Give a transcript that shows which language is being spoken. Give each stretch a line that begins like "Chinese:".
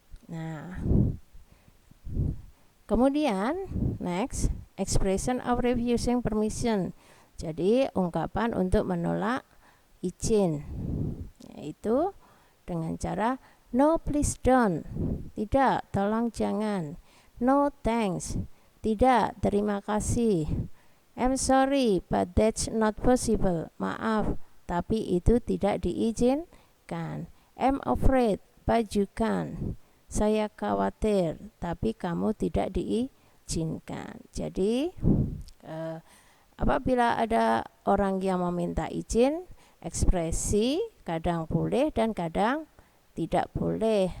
Indonesian: Nah, kemudian
English: next, expression of refusing permission.
Indonesian: Jadi ungkapan untuk menolak izin, yaitu dengan cara
English: no please don't,
Indonesian: tidak, tolong jangan.
English: No thanks,
Indonesian: tidak, terima kasih.
English: I'm sorry, but that's not possible.
Indonesian: Maaf, tapi itu tidak diizinkan.
English: I'm afraid, but you can.
Indonesian: Saya khawatir, tapi kamu tidak diizinkan. Jadi, apabila ada orang yang meminta izin, ekspresi kadang boleh dan kadang tidak boleh.